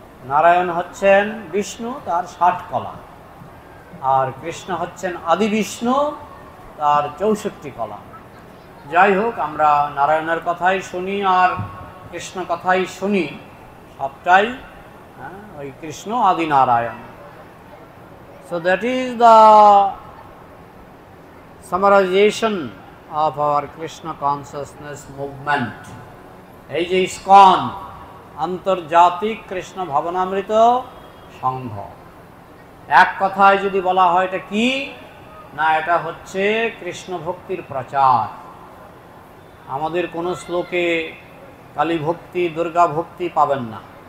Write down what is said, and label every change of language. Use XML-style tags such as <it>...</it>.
<bn>নারায়ণ হচ্ছেন বিষ্ণু, তার 60 কলা, আর কৃষ্ণ হচ্ছেন আদি বিষ্ণু, তার 64 কলা। যাই হোক, আমরা নারায়ণের কথাই শুনি আর কৃষ্ণ কথাই শুনি, সবটাই ওই কৃষ্ণ আদি Narayan.</bn> <en>So that is the summarization of our Krishna consciousness movement.</en> <bn>এই যে ইস্কন, আন্তর্জাতিক কৃষ্ণ ভাবনামৃত সংঘ, এক কথায় যদি বলা হয় এটা কি না, এটা হচ্ছে কৃষ্ণ ভক্তির প্রচার। আমাদের কোনো শ্লোকে কালী ভক্তি, দুর্গা ভক্তি পাবেন না।</bn>